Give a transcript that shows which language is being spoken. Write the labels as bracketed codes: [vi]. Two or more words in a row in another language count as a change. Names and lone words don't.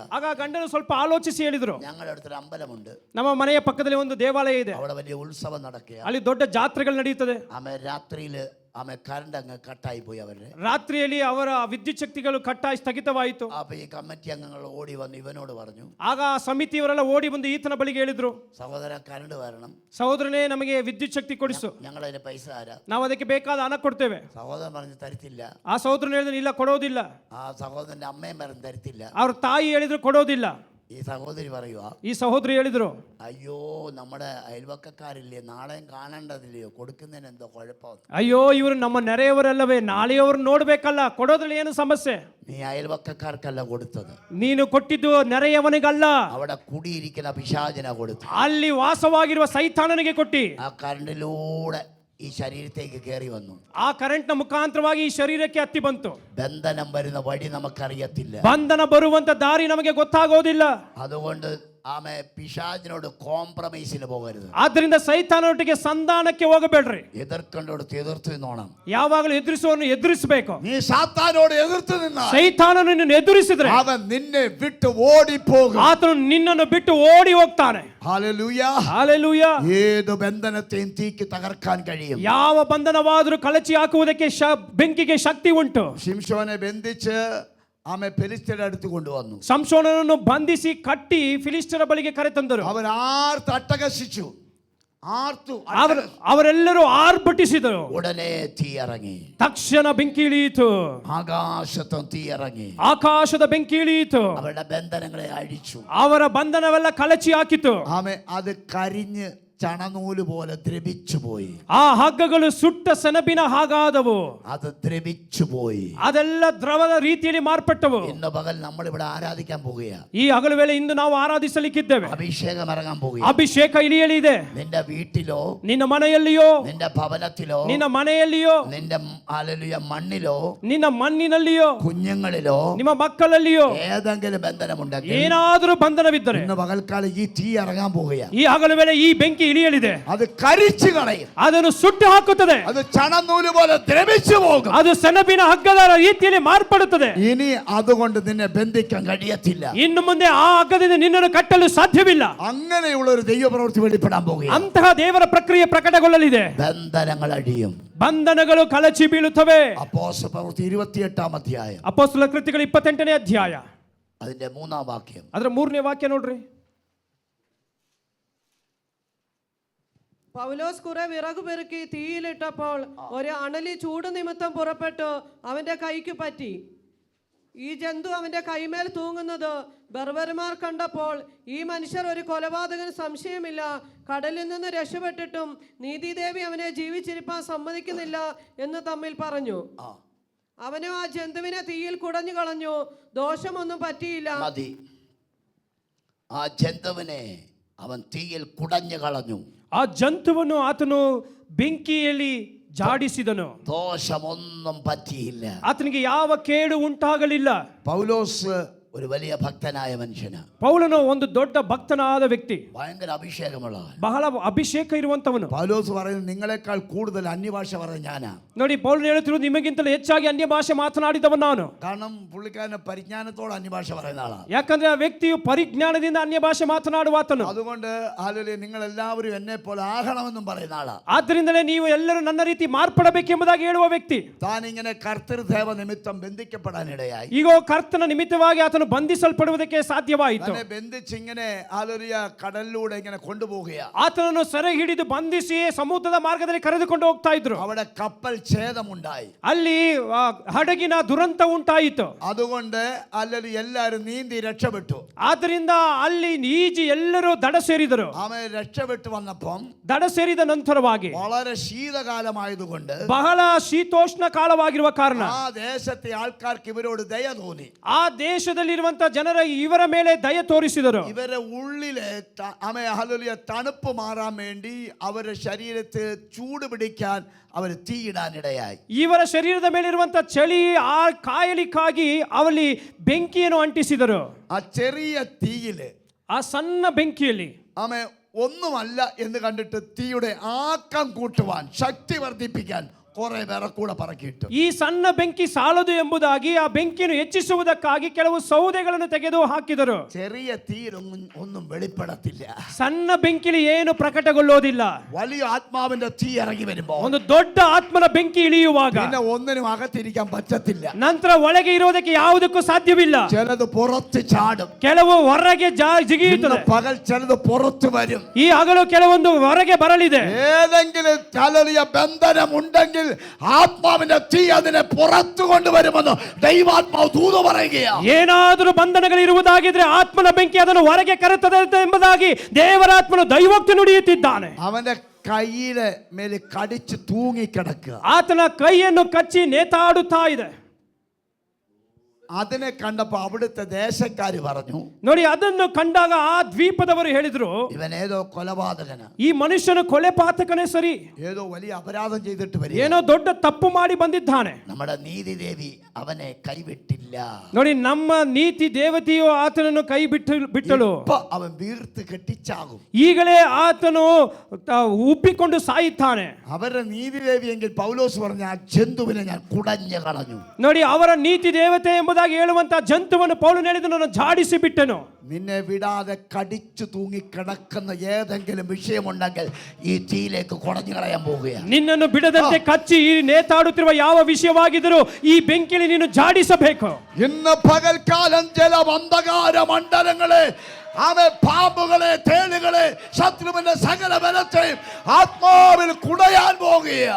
[kn] ಆಗ ಗಂಡನು ಸ್ವಲ್ಪ ಆಲೋಚಿಸಿ ಹೇಳಿದ್ರು, [ml] ഞങ്ങളുടെ അടുത്തൊരു അമ്പലമുണ്ട്, [kn] ನಮ್ಮ ಮನೆಯ ಪಕ್ಕದಲ್ಲಿ ಒಂದು ದೇವಾಲಯ ಇದೆ, [ml] അവിടെ വലിയ ഉത്സവം നടക്കുക. [kn] ಅಲ್ಲಿ ದೊಡ್ಡ ಜಾತ್ರೆಗಳು ನಡೆಯುತ್ತದೆ. [ml] ആമേ രാത്രിയില് കറണ്ട് അങ്ങ് കട്ടായി പോയി. അവരുടെ [kn] ರಾತ್ರಿಯಲ್ಲಿ ಅವರ ವಿದ್ಯುತ್ ಶಕ್ತಿಗಳು ಕಟ್ಟಾಗಿ ಸ್ಥಗಿತವಾಯಿತು. [ml] അപ്പൊ ഈ കമ്മിറ്റി അംഗങ്ങൾ ഓടി വന്ന് ഇവനോട് പറഞ്ഞു. [kn] ಆಗ ಸಮಿತಿಯವರೆಲ್ಲ ಓಡಿ ಬಂದು ಈತನ ಬಳಿಗೆ ಹೇಳಿದ್ರು, [ml] സഹോദര കറണ്ട് വരണം, [kn] ಸಹೋದರನೇ ನಮಗೆ ವಿದ್ಯುತ್ ಶಕ್ತಿ ಕೊಡಿಸು, [ml] ഞങ്ങളതിന് പൈസ തരാം. [kn] ನಾವು ಅದಕ್ಕೆ ಬೇಕಾದ ಹಣ ಕೊಡ್ತೇವೆ. [ml] സഹോദരൻ പറഞ്ഞു തരത്തില്ല. [kn] ಆ ಸಹೋದರನು ಹೇಳಿದ್ರು, ಇಲ್ಲ ಕೊಡೋದಿಲ್ಲ. [ml] ആ സഹോദരന്റെ അമ്മയും പറഞ്ഞു തരത്തില്ല. [kn] ಅವ್ರ ತಾಯಿ ಹೇಳಿದ್ರು ಕೊಡೋದಿಲ್ಲ. [ml] ഈ സഹോദരി പറയുക, [kn] ಈ ಸಹೋದರಿ ಹೇಳಿದ್ರು, [ml] അയ്യോ നമ്മുടെ അയൽവക്കക്കാരില്ലേ, നാളെയും കാണേണ്ടതില്ലയോ, കൊടുക്കുന്നതിന് എന്തോ കുഴപ്പം. [kn] ಅಯ್ಯೋ, ಇವರು ನಮ್ಮ ನೆರೆಯವರಲ್ಲವೇ, ನಾಳೆಯವರು ನೋಡ್ಬೇಕಲ್ಲ, ಕೊಡೋದ್ರಲ್ಲಿ ಏನು ಸಮಸ್ಯೆ? [ml] നീ അയൽവക്കക്കാർക്കല്ല കൊടുത്തത്, [kn] ನೀನು ಕೊಟ್ಟಿದ್ದು ನೆರೆಯವನಿಗಲ್ಲ, [ml] അവിടെ കുടിയിരിക്കുന്ന പിശാചിന കൊടുത്തു. [kn] ಅಲ್ಲಿ ವಾಸವಾಗಿರುವ ಸೈತಾನನಿಗೆ ಕೊಟ್ಟಿ. [ml] ആ കറണ്ടിലൂടെ ഈ ശരീരത്തേക്ക് കയറി വന്നു. [kn] ಆ ಕರೆಂಟ್ನ ಮುಖಾಂತರವಾಗಿ ಈ ಶರೀರಕ್ಕೆ ಹತ್ತಿ ಬಂತು. [ml] ബന്ധനം വരുന്ന വഴി നമുക്കറിയത്തില്ല, [kn] ಬಂಧನ ಬರುವಂತ ದಾರಿ ನಮಗೆ ಗೊತ್ತಾಗೋದಿಲ್ಲ. [ml] അതുകൊണ്ട് ആമേ പിശാചിനോട് കോംപ്രമൈസിന് പോകരുത്. [kn] ಆದ್ದರಿಂದ ಸೈತಾನೊಟ್ಟಿಗೆ ಸಂಧಾನಕ್ಕೆ ಹೋಗಬೇಡ್ರಿ. [ml] എതിർക്കേണ്ടടുത്ത് എതിർത്ത് നിന്നോണം. [kn] ಯಾವಾಗಲೂ ಎದುರಿಸುವವನು ಎದುರಿಸಬೇಕು. [ml] നീ സാത്താനോട് എതിർത്ത് നിന്നാൽ [kn] ಸೈತಾನನು ನಿನ್ನನ್ನು ಎದುರಿಸಿದ್ರೆ [ml] അവൻ നിന്നെ വിട്ട് ഓടിപ്പോകും. [kn] ಆತನು ನಿನ್ನನ್ನು ಬಿಟ್ಟು ಓಡಿ ಹೋಗ್ತಾನೆ. [ml] ഹല്ലേലൂയ. [kn] ಹಾಲೆಲೂಯ. [ml] ഏത് ബന്ധനത്തെയും തീക്ക് തകർക്കാൻ കഴിയും. [kn] ಯಾವ ಬಂಧನವಾದರೂ ಕಳಚಿ ಹಾಕುವುದಕ್ಕೆ ಬೆಂಕಿಗೆ ಶಕ್ತಿ ಉಂಟು. [ml] ശിംശോനെ ബന്ധിച്ച് ആമേ ഫെലിസ്ത്യരുടെ അടുത്ത് കൊണ്ടുവന്നു. [kn] ಸಂಸೋನನನ್ನು ಬಂಧಿಸಿ ಕಟ್ಟಿ ಫಿಲಿಸ್ಟರ ಬಳಿಗೆ ಕರೆತಂದರು. [ml] അവൻ ആർത്ത് അട്ടഹസിച്ചു. ആർത്തു. [kn] ಅವರೆಲ್ಲರೂ ಆರ್ಭಟಿಸಿದರು. [ml] ഉടനെ തീ ഇറങ്ങി. [kn] ತಕ್ಷಣ ಬೆಂಕಿ ಇಳಿಯಿತು. [ml] ആകാശത്തും തീ ഇറങ്ങി. [kn] ಆಕಾಶದ ಬೆಂಕಿ ಇಳಿಯಿತು. [ml] അവരുടെ ബന്ധനങ്ങളെ അഴിച്ചു. [kn] ಅವರ ಬಂಧನವೆಲ್ಲ ಕಳಚಿ ಹಾಕಿತು. [ml] ആമേ, അത് കരിഞ്ഞ് ചണനൂല് പോലെ ദ്രവിച്ചു പോയി. [kn] ಆ ಹಗ್ಗಗಳು ಸುಟ್ಟ ಸೆಣಬಿನ ಹಾಗಾದವು. [ml] അത് ദ്രവിച്ചു പോയി. [kn] ಅದೆಲ್ಲ ದ್ರವದ ರೀತಿಯಲ್ಲಿ ಮಾರ್ಪಟ್ಟವು. [ml] ഇന്ന് പകൽ നമ്മൾ ഇവിടെ ആരാധിക്കാൻ പോകുകയാണ്. [kn] ಈ ಹಗಲು ವೇಳೆ ಇಂದು ನಾವು ಆರಾಧಿಸಲಿಕ್ಕಿದ್ದೇವೆ. [ml] അഭിഷേകം ഇറങ്ങാൻ പോകുകയാണ്. [kn] ಅಭಿಷೇಕ ಇಳಿಯಲಿದೆ. [ml] നിന്റെ വീട്ടിലോ, [kn] ನಿನ್ನ ಮನೆಯಲ್ಲಿಯೋ, [ml] നിന്റെ ഭവനത്തിലോ, [kn] ನಿನ್ನ ಮನೆಯಲ್ಲಿಯೋ, [ml] നിന്റെ ഹല്ലേലൂയ മണ്ണിലോ, [kn] ನಿನ್ನ ಮಣ್ಣಿನಲ್ಲಿಯೋ, [ml] കുഞ്ഞുങ്ങളിലോ, [kn] ನಿಮ್ಮ ಮಕ್ಕಳಲ್ಲಿಯೋ [ml] ഏതെങ്കിലും ബന്ധനമുണ്ടെങ്കിൽ [kn] ಏನಾದರೂ ಬಂಧನವಿದ್ದರೆ [ml] ഇന്ന് പകൽക്കാലം ഈ തീ ഇറങ്ങാൻ പോകുകയാണ്. [kn] ಈ ಹಗಲು ವೇಳೆ ಈ ಬೆಂಕಿ ಇಳಿಯಲಿದೆ. [ml] അത് കരിച്ചു കളയും. [kn] ಅದನ್ನು ಸುಟ್ಟು ಹಾಕುತ್ತದೆ. [ml] അത് ചണനൂല് പോലെ ദ്രവിച്ചു പോകും. [kn] ಅದು ಸೆಣಬಿನ ಹಗ್ಗದ ರೀತಿಯಲ್ಲಿ ಮಾರ್ಪಡುತ್ತದೆ. [ml] ഇനി അതുകൊണ്ട് നിന്നെ ബന്ധിക്കാൻ കഴിയത്തില്ല. [kn] ಇನ್ನು ಮುಂದೆ ಆ ಹಗ್ಗದಿಂದ ನಿನ್ನನ್ನು ಕಟ್ಟಲು ಸಾಧ್ಯವಿಲ್ಲ. [ml] അങ്ങനെയുള്ള ഒരു ദൈവപ്രവൃത്തി വെളിപ്പെടാൻ പോകുകയാണ്. [kn] ಅಂತಹ ದೇವರ ಪ್ರಕ್ರಿಯೆ ಪ್ರಕಟಗೊಳ್ಳಲಿದೆ. [ml] ബന്ധനങ്ങൾ അടിയും. [kn] ಬಂಧನಗಳು ಕಳಚಿ ಬೀಳುತ್ತವೆ. [ml] അപ്പോസ്തല പ്രവൃത്തി 28-ാം അധ്യായം [kn] ಅಪೊಸ್ತಲ ಕೃತ್ಯಗಳು 28ನೇ ಅಧ್ಯಾಯ [ml] അതിന്റെ 3-ാം വാക്യം. [kn] ಅದರ 3ನೇ ವಾಕ್ಯ ನೋಡ್ರಿ. [ml] പൗലോസ് കുറെ വിറക് പെറുക്കി തീയിലിട്ടപ്പോൾ ഒരു അണലി ചൂട് നിമിത്തം പുറപ്പെട്ടു അവന്റെ കൈക്ക് പറ്റി. ഈ ജന്തു അവന്റെ കൈമേൽ തൂങ്ങുന്നത് ബർബർമാർ കണ്ടപ്പോൾ, ഈ മനുഷ്യർ ഒരു കൊലപാതകൻ സംശയമില്ല, കടലിൽ നിന്ന് രക്ഷപ്പെട്ടിട്ടും നീതിദേവി അവനെ ജീവിച്ചിരിപ്പാൻ സമ്മതിക്കുന്നില്ല എന്ന് തമ്മിൽ പറഞ്ഞു. അവനും ആ ജന്തുവിനെ തീയിൽ കുടഞ്ഞു കളഞ്ഞു, ദോഷമൊന്നും പറ്റിയില്ല. മതി. ആ ജന്തുവിനെ അവൻ തീയിൽ കുടഞ്ഞു കളഞ്ഞു. [kn] ಆ ಜಂತುವನ್ನು ಆತನು ಬೆಂಕಿಯಲ್ಲಿ ಜಾಡಿಸಿದನು. [ml] ദോഷമൊന്നും പറ്റിയില്ല. [kn] ಆತನಿಗೆ ಯಾವ ಕೇಡು ಉಂಟಾಗಲಿಲ್ಲ. [ml] പൗലോസ് ഒരു വലിയ ഭക്തനായ മനുഷ്യനാണ്. [kn] ಪೌಲನು ಒಂದು ದೊಡ್ಡ ಭಕ್ತನಾದ ವ್ಯಕ್ತಿ, [ml] ഭയങ്കര അഭിഷേകമുള്ളവൻ. [kn] ಬಹಳ ಅಭಿಷೇಕ ಇರುವಂತವನು. [ml] പൗലോസ് പറയുന്നത് നിങ്ങളെക്കാൾ കൂടുതൽ അന്യഭാഷ പറഞ്ഞ ഞാനാ. [kn] ನೋಡಿ, ಪೌಲನು ಹೇಳುತ್ತಿರುವುದು ನಿಮಗಿಂತಲೂ ಹೆಚ್ಚಾಗಿ ಅನ್ಯ ಭಾಷೆ ಮಾತನಾಡಿದವನು ನಾನು. [ml] കാരണം പുള്ളിക്കാരന്റെ പരിജ്ഞാനത്തോടെ അന്യഭാഷ പറയുന്ന ആളാണ്. [kn] ಯಾಕಂದ್ರೆ ಆ ವ್ಯಕ್ತಿಯು ಪರಿಜ್ಞಾನದಿಂದ ಅನ್ಯ ಭಾಷೆ ಮಾತನಾಡುವಾತನು. [ml] അതുകൊണ്ട് ഹല്ലേലൂയ, നിങ്ങൾ എല്ലാവരും എന്നെ പോലെ ആകണമെന്നും പറയുന്ന ആളാ. [kn] ಆದ್ದರಿಂದಲೇ ನೀವು ಎಲ್ಲರೂ ನನ್ನ ರೀತಿ ಮಾರ್ಪಡಬೇಕೆಂಬುದಾಗಿ ಹೇಳುವ ವ್ಯಕ್ತಿ. [ml] താൻ ഇങ്ങനെ കർത്തൃദേവ നിമിത്തം ബന്ധിക്കപ്പെടാനിടയായി. [kn] ಈಗ ಕರ್ತನ ನಿಮಿತ್ತವಾಗಿ ಆತನು ಬಂಧಿಸಲ್ಪಡುವುದಕ್ಕೆ ಸಾಧ್ಯವಾಯಿತು. [ml] തന്നെ ബന്ധിച്ച് ഇങ്ങനെ ഹല്ലേലൂയ കടലിലൂടെ ഇങ്ങനെ കൊണ്ടുപോവുകയാണ്. [kn] ಆತನನ್ನು ಸೆರೆ ಹಿಡಿದು ಬಂಧಿಸಿ ಸಮುದ್ರದ ಮಾರ್ಗದಲ್ಲಿ ಕರೆದುಕೊಂಡು ಹೋಗ್ತಾ ಇದ್ರು. [ml] അവിടെ കപ്പൽ ഛേദമുണ്ടായി. [kn] ಅಲ್ಲಿ ಹಡಗಿನ ದುರಂತ ಉಂಟಾಯಿತು. [ml] അതുകൊണ്ട് ഹല്ലേലൂയ എല്ലാവരും നീന്തി രക്ഷപ്പെട്ടു. [kn] ಆದ್ದರಿಂದ ಅಲ್ಲಿ ಈಜಿ ಎಲ್ಲರೂ ದಡ ಸೇರಿದರು. [ml] അവൻ രക്ഷപ്പെട്ടു വന്നപ്പം [kn] ದಡ ಸೇರಿದ ನಂತರವಾಗಿ [ml] വളരെ ശീതകാലമായതുകൊണ്ട് [kn] ಬಹಳ ಶೀತೋಷ್ಣ ಕಾಲವಾಗಿರುವ ಕಾರಣ [ml] ആ ദേശത്തെ ആൾക്കാർക്ക് ഇവരോട് ദയ തോന്നി. [kn] ಆ ದೇಶದಲ್ಲಿರುವಂತ ಜನರ ಇವರ ಮೇಲೆ ದಯ ತೋರಿಸಿದರು. [ml] ഇവരെ ഉള്ളിലെ ഹല്ലേലൂയ തണുപ്പ് മാറാൻ വേണ്ടി അവരുടെ ശരീരത്തെ ചൂട് പിടിക്കാൻ അവർ തീയിടാനിടയായി. [kn] ಇವರ ಶರೀರದ ಮೇಲಿರುವಂತ ಚಳಿ ಆ ಕಾಯಲಿಕ್ಕಾಗಿ ಅವಲ್ಲಿ ಬೆಂಕಿಯನ್ನು ಅಂಟಿಸಿದರು. [ml] ആ ചെറിയ തീയില് [kn] ಆ ಸಣ್ಣ ಬೆಂಕಿಯಲ್ಲಿ [ml] ഒന്നുമല്ല എന്ന് കണ്ടിട്ട് തീയുടെ ആക്കം കൂട്ടുവാൻ, ശക്തി വർദ്ധിപ്പിക്കാൻ കുറെ പേരെ കൂടെ പറക്കിയിട്ടു. [kn] ಈ ಸಣ್ಣ ಬೆಂಕಿ ಸಾಲದು ಎಂಬುದಾಗಿ ಆ ಬೆಂಕಿಯನ್ನು ಹೆಚ್ಚಿಸುವುದಕ್ಕಾಗಿ ಕೆಲವು ಸೌದೆಗಳನ್ನು ತೆಗೆದು ಹಾಕಿದರು. [ml] ചെറിയ തീരൊന്നും വെളിപ്പെടത്തില്ല. [kn] ಸಣ್ಣ ಬೆಂಕಿಲಿ ಏನು ಪ್ರಕಟಗೊಳ್ಳೋದಿಲ್ಲ. [ml] വലിയ ആത്മാവിന്റെ തീ ഇറങ്ങി വരുമ്പോ, [kn] ಒಂದು ದೊಡ್ಡ ಆತ್ಮನ ಬೆಂಕಿ ಇಳಿಯುವಾಗ [ml] പിന്നെ ഒന്നിനും അകത്തിരിക്കാൻ പറ്റത്തില്ല. [kn] ನಂತರ ಒಳಗೆ ಇರೋದಕ್ಕೆ ಯಾವುದಕ್ಕೂ ಸಾಧ್ಯವಿಲ್ಲ. [ml] ചിലത് പുറത്ത് ചാടും, [kn] ಕೆಲವು ಹೊರಗೆ ಜಿಗಿಯುತ್ತದೆ. [ml] പകൽ ചിലത് പുറത്ത് വരും. [kn] ಈ ಹಗಲು ಕೆಲವೊಂದು ಹೊರಗೆ ಬರಲಿದೆ. [ml] ഏതെങ്കിലും ഹല്ലേലൂയ ബന്ധനം ഉണ്ടെങ്കിൽ ആത്മാവിന്റെ തീ അതിനെ പുറത്തു കൊണ്ടുവരുമെന്ന് ദൈവാത്മാവ് ദൂത് പറയുകയാണ്. [kn] ಏನಾದರೂ ಬಂಧನಗಳಿರುವುದಾಗಿದ್ರೆ ಆತ್ಮನ ಬೆಂಕಿ ಅದನ್ನು ಹೊರಗೆ ಕರೆತದೆ ಎಂಬುದಾಗಿ ದೇವರಾತ್ಮನು ದೈವೋಕ್ತಿ ನುಡಿಯುತ್ತಿದ್ದಾನೆ. [ml] അവന്റെ കൈയിലെ മേലെ കടിച്ച് തൂങ്ങിക്കിടക്കുക. [kn] ಆತನ ಕೈಯನ್ನು ಕಚ್ಚಿ ನೇತಾಡುತ್ತಾ ಇದೆ. [ml] അതിനെ കണ്ടപ്പോ അവിടുത്തെ ദേശക്കാര് പറഞ്ഞു, [kn] ನೋಡಿ, ಅದನ್ನು ಕಂಡಾಗ ಆ ದ್ವೀಪದವರು ಹೇಳಿದ್ರು, [ml] ഇവൻ ഏതോ കൊലപാതകന, [kn] ಈ ಮನುಷ್ಯನು ಕೊಲೆಪಾತಕನೇ ಸರಿ, [ml] ഏതോ വലിയ അപരാധം ചെയ്തിട്ട് വരും, [kn] ಏನೋ ದೊಡ್ಡ ತಪ್ಪು ಮಾಡಿ ಬಂದಿದ್ದಾನೆ. [ml] നമ്മുടെ നീതിദേവി അവനെ കൈവിട്ടില്ല. [kn] ನೋಡಿ, ನಮ್ಮ ನೀತಿ ದೇವತೆಯು ಆತನನ್ನು ಕೈ ಬಿಟ್ಟಳು. [ml] അവൻ വീർത്ത് കെട്ടിച്ചാകും. [kn] ಈಗಲೇ ಆತನು ಉಬ್ಬಿಕೊಂಡು ಸಾಯುತ್ತಾನೆ. [ml] അവരുടെ നീതിദേവി എങ്കിൽ പൗലോസ് പറഞ്ഞ ആ ജന്തുവിനെ ഞാൻ കുടഞ്ഞു കളഞ്ഞു. [kn] ನೋಡಿ, ಅವರ ನೀತಿ ದೇವತೆ ಎಂಬುದಾಗಿ ಹೇಳುವಂತ ಜಂತುವನ್ನು ಪೌಲನು ಹೇಳಿದನು, ಜಾಡಿಸಿ ಬಿಟ್ಟನು. [ml] നിന്നെ വിടാതെ കടിച്ചു തൂങ്ങി കിടക്കുന്ന ഏതെങ്കിലും വിഷയമുണ്ടെങ്കിൽ ഈ തീയിലേക്ക് കുടഞ്ഞു കളയാൻ പോവുകയാണ്. [kn] ನಿನ್ನನ್ನು ಬಿಡದಂತೆ ಕಚ್ಚಿ ನೇತಾಡುತ್ತಿರುವ ಯಾವ ವಿಷಯವಾಗಿದ್ದರೂ ಈ ಬೆಂಕಿಯಲ್ಲಿ ನೀನು ಜಾಡಿಸಬೇಕು. [ml] ഇന്ന് പകൽക്കാലം ചില അന്ധകാര മണ്ഡലങ്ങളെ അവൻ പാമ്പുകളെ തേളുകളെ ശത്രുവിന്റെ സകല ബലത്തെയും ആത്മാവിൽ കുടയാൻ പോകുകയാണ്.